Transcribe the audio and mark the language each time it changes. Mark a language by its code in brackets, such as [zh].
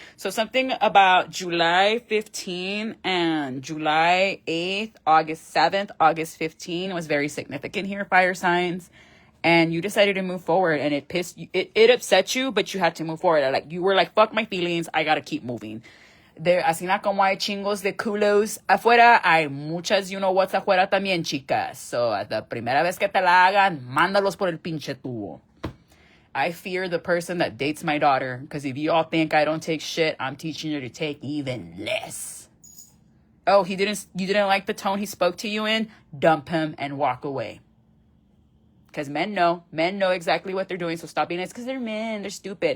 [en] So something about July 15 and July 8th, August 7th, August 15 was very significant here, fire signs. And you decided to move forward, and it pissed you, it upset you, but you had to move forward. Like, you were like, fuck my feelings, I got to keep moving. [es] There, así na como hay chingos de culos afuera, hay muchas [en] you know what's [es] afuera también, chicas. So, la primera vez que te la hagan, mándalos por el pinche tubo. [en] I fear the person that dates my daughter, because if you all think I don't take shit, I'm teaching you to take even less. Oh, you didn't like the tone he spoke to you in? Dump him and walk away. Because men know exactly what they're doing, so stop being nice, because they're men, they're stupid.